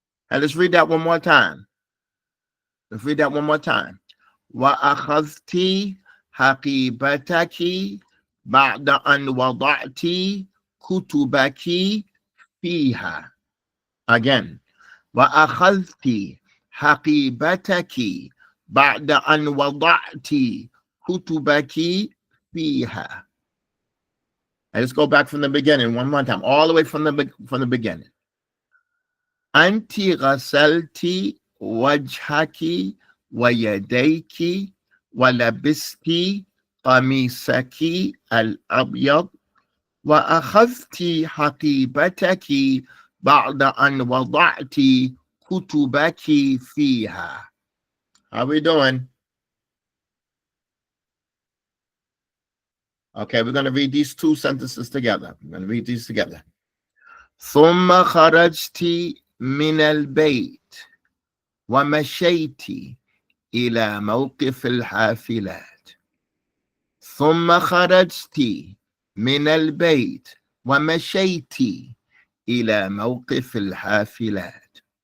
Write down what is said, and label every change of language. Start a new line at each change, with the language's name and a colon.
English: And let's read that one more time. Let's read that one more time.
Arabic: وأخذت حقيبتك بعد أن وضعت كتبك فيها.
English: Again.
Arabic: وأخذت حقيبتك بعد أن وضعت كتبك فيها.
English: And let's go back from the beginning one more time, all the way from the beginning.
Arabic: أنت غسلت وجهك ويديك ولبست قميصك الأبيض وأخذت حقيبتك بعد أن وضعت كتبك فيها.
English: How we doing? Okay, we're going to read these 2 sentences together. We're going to read these together.
Arabic: ثم خرجت من البيت ومشيت إلى موقف الحافلات. ثم خرجت من البيت ومشيت إلى موقف الحافلات.